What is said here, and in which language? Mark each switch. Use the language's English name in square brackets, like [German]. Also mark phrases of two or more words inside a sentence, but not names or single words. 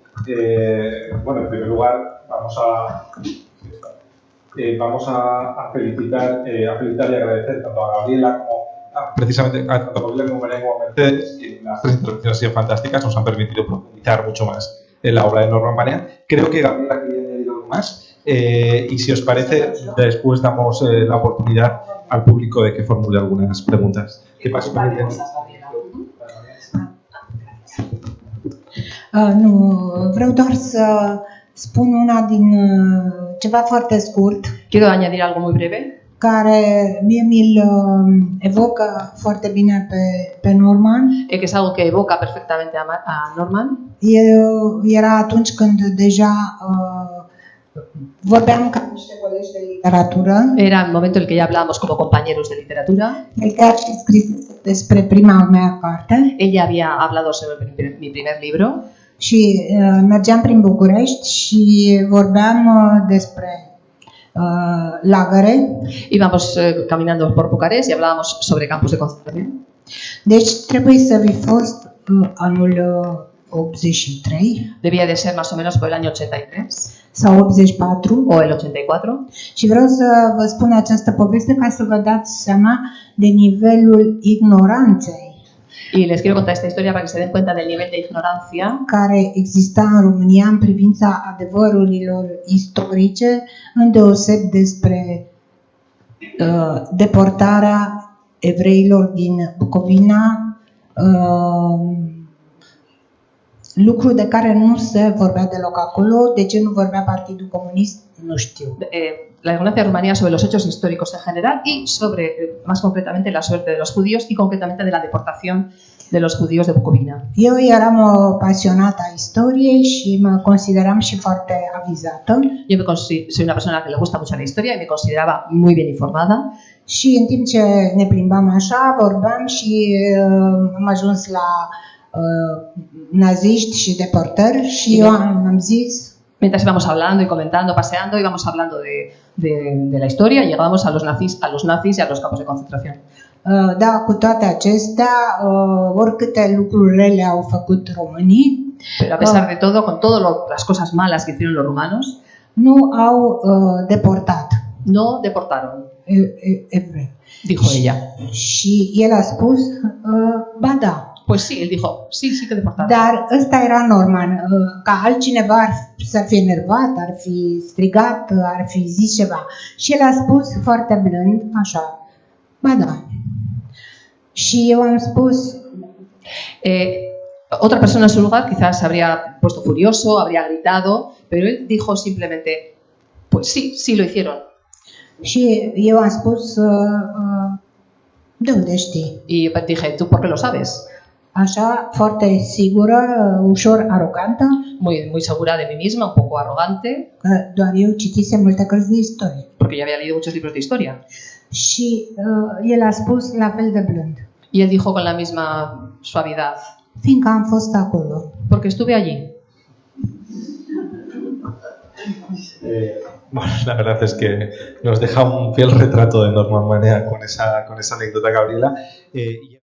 [Spanish] Bueno, en primer lugar, vamos a felicitar y agradecer tanto a Gabriela como precisamente tanto a Gabriela como a María como a Mercedes, que las tres intervenciones han sido fantásticas, nos han permitido profundizar mucho más en la obra de Norman Marea. Creo que Gabriela quería añadir algo más, y si os parece, después damos la oportunidad al público de que formule algunas preguntas. ¿Qué pasa con ella? [Romanian] Nu, vreau doar să spun una din ceva foarte scurt. [Spanish] Quiero añadir algo muy breve, [Romanian] care mie mi-l evocă foarte bine pe Norman. [Spanish] que es algo que evoca perfectamente a Norman. [Romanian] Era atunci când deja vorbeam ca niște colegi de literatură. [Spanish] Era el momento en el que ya hablábamos como compañeros de literatura. [Romanian] El chiar și scris despre prima mea carte. [Spanish] Ella había hablado sobre mi primer libro. [Romanian] Și mergeam prin București și vorbeam despre lagăre. [Spanish] Íbamos caminando por Bucarest y hablábamos sobre campos de concentración. [Romanian] Deci trebuie să fi fost anul 83. [Spanish] Debía de ser más o menos por el año 83 [Romanian] sau 84 [Spanish] o el 84. [Romanian] Și vreau să vă spun această poveste ca să vă dați seama de nivelul ignoranței [Spanish] Y les quiero contar esta historia para que se den cuenta del nivel de ignorancia [Romanian] care exista în România în privința adevărurilor istorice, îndeoseb despre deportarea evreilor din Bucovina, lucru de care nu se vorbea deloc acolo. De ce nu vorbea Partidul Comunist? Nu știu. [Spanish] La ignorancia de Rumanía sobre los hechos históricos en general y sobre, más concretamente, la suerte de los judíos y concretamente de la deportación de los judíos de Bucovina. [Romanian] Eu eram o pasionată a istoriei și mă consideram și foarte avizată. [Spanish] Yo soy una persona que le gusta mucho la historia y me consideraba muy bien informada. [Romanian] Și în timp ce ne plimbam așa, vorbeam și am ajuns la naziști și deportări și eu am zis... [Spanish] Mientras íbamos hablando y comentando, paseando, íbamos hablando de la historia y llegábamos a los nazis y a los campos de concentración. [Romanian] Da, cu toate acestea, oricâte lucruri rele au făcut românii, [Spanish] pero a pesar de todo, con todas las cosas malas que hicieron los rumanos, [Romanian] nu au deportat. [Spanish] no deportaron, [Romanian] Evrei. [Spanish] dijo ella. [Romanian] Și el a spus, ba da. [Spanish] Pues sí, él dijo, sí, sí que deportaron. [Romanian] Dar ăsta era Norman, ca altcineva să fie enervat, ar fi strigat, ar fi zis ceva. Și el a spus foarte blând, așa, ba da. Și eu am spus... [Spanish] Otra persona en su lugar quizás se habría puesto furioso, habría gritado, pero él dijo simplemente, pues sí, sí lo hicieron. [Romanian] Și eu am spus, de unde știi? [Spanish] Y yo dije, ¿tú por qué lo sabes? [Romanian] Așa, foarte sigură, ușor arogantă, [Spanish] muy segura de mí misma, un poco arrogante, [Romanian] că doar eu citisem multe cărți de istorie. [Spanish] porque yo había leído muchos libros de historia. [Romanian] Și el a spus la fel de blând. [Spanish] Y él dijo con la misma suavidad, [Romanian] Fiindcă am fost acolo. [Spanish] porque estuve allí. Bueno, la verdad es que nos deja un fiel retrato de Norman Manea con esa anécdota, Gabriela.